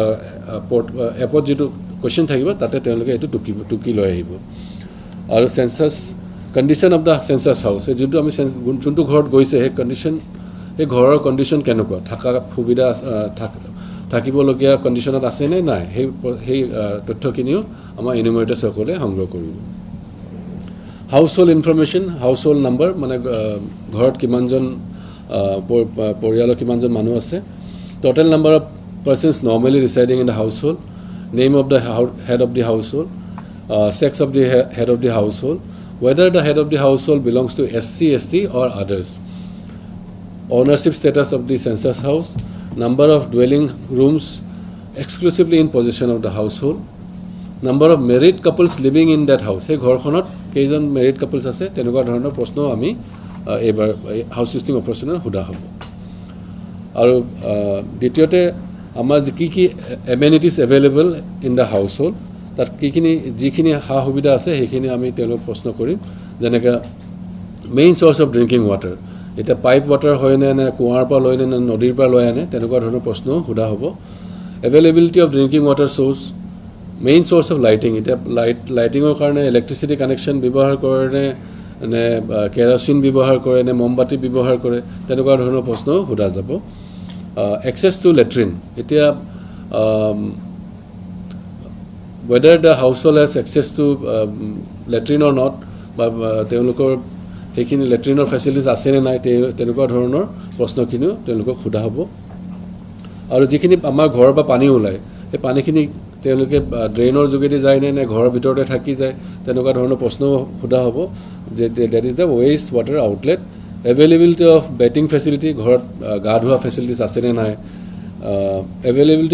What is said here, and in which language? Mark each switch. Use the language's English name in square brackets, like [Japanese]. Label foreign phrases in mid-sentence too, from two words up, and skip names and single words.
[Assamese] এপত যিটো কুৱেশ্যন থাকিব তাতে তেওঁলোকে এইটো টুকি লৈ আহিব আৰু [English] census condition of the census house [Assamese] যোনটো আমি যোনটো ঘৰত গৈছে সেই ঘৰৰ কণ্ডিশ্যন কেনেকুৱা থকা সুবিধা থাকিবলগীয়া কণ্ডিশ্যনত আছেনে নাই সেই তথ্যখিনিও আমাৰ ইনুমাৰেটৰ্ছসকলে সংগ্ৰহ কৰিব [English] household information household number [Assamese] মানে ঘৰত কিমানজন পৰিয়ালৰ কিমানজন মানুহ আছে [English] total number of persons normally residing in the household, name of the head of the household, sex of the head of the household, whether the head of the household belongs to SC, ST or others, ownership status of the census house, number of dwelling rooms exclusively in possession of the household, number of married couples living in that house. [Assamese] Hey ঘৰখনত কেইজন [English] married couples [Assamese] আছে তেনেকুৱা ধৰণৰ প্ৰশ্ন আমি এবাৰ [English] house listing operation [Assamese] সোধা হ'ব আৰু দ্বিতীয়তে আমাৰ কি [English] amenities available in the household [Assamese] তাত যিখিনি সা সুবিধা আছে সেইখিনি আমি তেওঁলোকক প্ৰশ্ন কৰিম যেনেকৈ [English] main source of drinking water [Assamese] এতিয়া [English] pipe water [Assamese] হয়নে নে কুঁৱাৰ পৰা লয় নে নদীৰ পৰা লৈ আনে তেনেকুৱা ধৰণৰ প্ৰশ্নও সোধা হ'ব [English] availability of drinking water source main source of lighting [Assamese] এতিয়া লাইটিঙৰ কাৰণে [English] electricity connection [Assamese] ব্যৱহাৰ কৰে নে কেৰাচিন ব্যৱহাৰ কৰে নে মমবাতি ব্যৱহাৰ কৰে তেনেকুৱা ধৰণৰ প্ৰশ্নও সোধা যাব [English] access to latrine [Assamese] এতিয়া [English] whether the household has access to latrine or not [Assamese] বা তেওঁলোকৰ সেইখিনি [English] latrine facilities [Assamese] আছেনে নাই তেনেকুৱা ধৰণৰ প্ৰশ্নখিনিও তেওঁলোকক সোধা হ'ব আৰু যিখিনি আমাৰ ঘৰৰ পৰা পানী ওলায় সেই পানীখিনি তেওঁলোকে ড্ৰেইনৰ যোগেদি যায় নে ঘৰৰ ভিতৰতে থাকি যায় তেনেকুৱা ধৰণৰ প্ৰশ্ন সোধা হ'ব যে [English] that is the waste water outlet availability of bathing facility [Assamese] ঘৰত গা ধোৱা ফেচিলিটিজ আছেনে নাই এভেইলেবিলিটি